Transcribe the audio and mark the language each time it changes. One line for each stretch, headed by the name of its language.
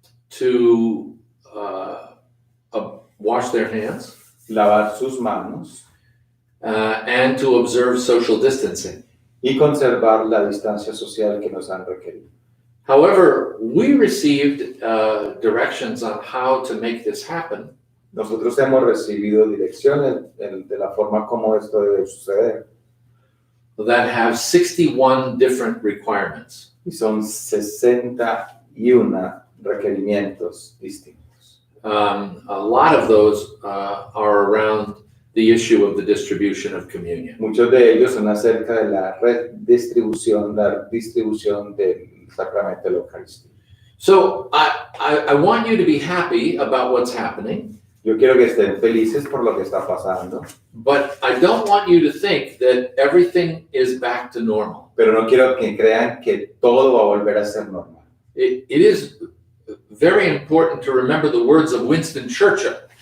English: to wash their hands,
Spanish: lavar sus manos
English: and to observe social distancing.
Spanish: y conservar la distancia social que nos han requerido.
English: However, we received directions on how to make this happen.
Spanish: Nosotros hemos recibido direcciones de la forma como esto debe suceder.
English: That have 61 different requirements.
Spanish: Y son 61 requerimientos distintos.
English: A lot of those are around the issue of the distribution of communion.
Spanish: Muchos de ellos son acerca de la distribución del sacramento de la Eucaristía.
English: So I want you to be happy about what's happening,
Spanish: Yo quiero que estén felices por lo que está pasando,
English: but I don't want you to think that everything is back to normal.
Spanish: pero no quiero que crean que todo va a volver a ser normal.
English: It is very important to remember the words of Winston Churchill.